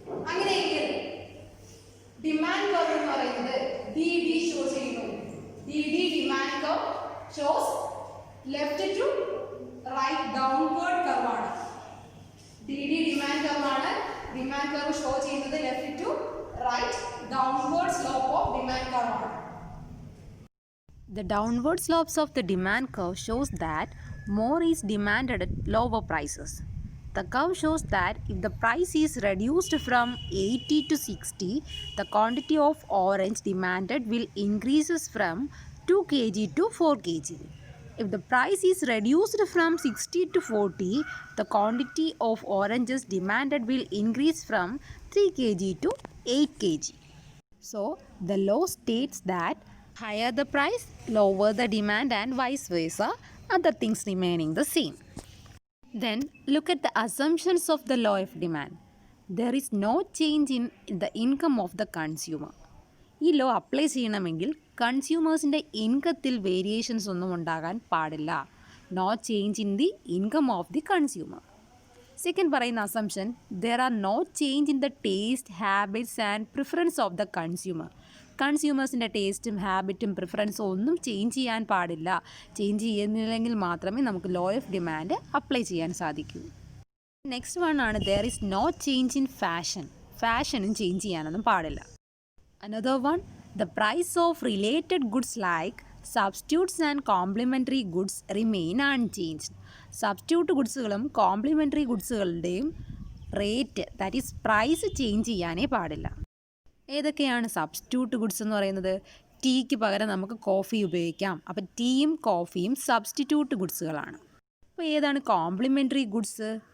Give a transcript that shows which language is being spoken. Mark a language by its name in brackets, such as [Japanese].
[Malayalam] അങ്ങനെയെങ്കിൽ demand curve എന്ന് പറയുന്നത് ഡി ഡി ഷോ ചെയ്യുന്നു. [English] D D demand curve shows left to right downward curve ആണ്. [Malayalam] ഡി ഡി ഡിമാൻഡ് കർവ് ആണ്. Demand curve show ചെയ്യുന്നത് [English] left to right downward slope of demand curve [Malayalam] ആണ്. [English] The downward slopes of the demand curve shows that more is demanded at lower prices. The curve shows that if the price is reduced from 80 to 60, the quantity of orange demanded will increases from 2 kg to 4 kg. If the price is reduced from 60 to 40, the quantity of oranges demanded will increase from 3 kg to 8 kg. So, the law states that higher the price, lower the demand and vice versa, other things remaining the same. Then, look at the assumptions of the law of demand. There is no change in the income of the consumer. [Malayalam] ഈ law apply ചെയ്യണമെങ്കിൽ കൺസ്യൂമേഴ്സിൻ്റെ ഇൻകത്തിൽ variations ഒന്നും ഉണ്ടാകാൻ പാടില്ല. [English] No change in the income of the consumer. Second പറയുന്ന assumption, there are no change in the taste, habits and preference of the consumer. [Malayalam] കൺസ്യൂമേഴ്സിൻ്റെ ടേസ്റ്റും ഹാബിറ്റും പ്രിഫറൻസും ഒന്നും change ചെയ്യാൻ പാടില്ല. ചേഞ്ച് ചെയ്യുന്നില്ലെങ്കിൽ മാത്രമേ നമുക്ക് ലോ ഓഫ് ഡിമാൻഡ് അപ്ലൈ ചെയ്യാൻ സാധിക്കൂ. [English] Next one ആണ് there is no change in fashion. [Malayalam] ഫാഷനും change ചെയ്യാനൊന്നും പാടില്ല. [English] Another one, the price of related goods like substitutes and complementary goods remain unchanged. [Malayalam] Substitute ഗുഡ്സുകളും complimentary ഗുഡ്സുകളുടെയും rate, [English] that is [Malayalam] price change ചെയ്യാനേ പാടില്ല. ഏതൊക്കെയാണ് substitute goods എന്ന് പറയുന്നത്? ടീക്ക് പകരം നമുക്ക് കോഫി ഉപയോഗിക്കാം. അപ്പോൾ ടീയും കോഫിയും സബ്സ്റ്റിറ്റ്യൂട്ട് ഗുഡ്സുകളാണ്. അപ്പോൾ ഏതാണ് കോംപ്ലിമെൻ്ററി ഗുഡ്സ്?